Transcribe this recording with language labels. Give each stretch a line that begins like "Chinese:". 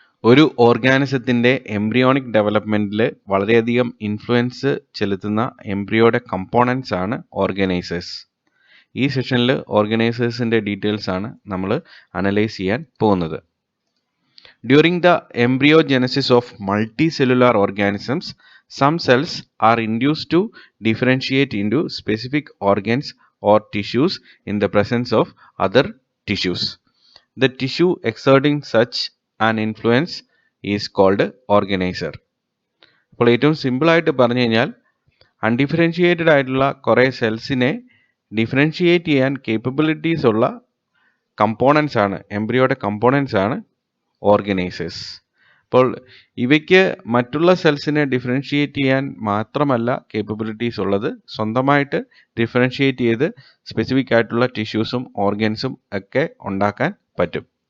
Malayalam: ഒരു ഓർഗാനിസത്തിന്റെ എംബ്രിയോണിക് ഡെവലപ്മെന്റിൽ വളരെയധികം ഇൻഫ്ലുവൻസ് ചെലുത്തുന്ന എംബ്രിയോയുടെ കമ്പോണൻസ് ആണ് ഓർഗനൈസേഴ്സ്. ഈ സെഷനിൽ ഓർഗനൈസേഴ്സിന്റെ ഡീറ്റെയിൽസ് ആണ് നമ്മൾ അനലൈസ് ചെയ്യാൻ പോകുന്നത്.
English: During the embryogenesis of multicellular organisms, some cells are induced to differentiate into specific organs or tissues in the presence of other tissues. The tissue exerting such an influence is called organizer.
Malayalam: അപ്പോൾ ഏറ്റവും സിമ്പിളായിട്ട് പറഞ്ഞു കഴിഞ്ഞാൽ undifferentiated ആയിട്ടുള്ള കുറേ സെൽസിനെ differentiate ചെയ്യാൻ capabilities ഉള്ള components ആണ്, എംബ്രിയോയുടെ കമ്പോണൻസ് ആണ് ഓർഗനൈസേഴ്സ്. അപ്പോൾ ഇവയ്ക്ക് മറ്റുള്ള സെൽസിനെ ഡിഫറൻഷിയേറ്റ് ചെയ്യാൻ മാത്രമല്ല കേപ്പബിലിറ്റീസ് ഉള്ളത്, സ്വന്തമായിട്ട് ഡിഫറൻഷിയേറ്റ് ചെയ്ത് സ്പെസിഫിക് ആയിട്ടുള്ള ടിഷ്യൂസും ഓർഗൻസും ഒക്കെ ഉണ്ടാക്കാൻ പറ്റും.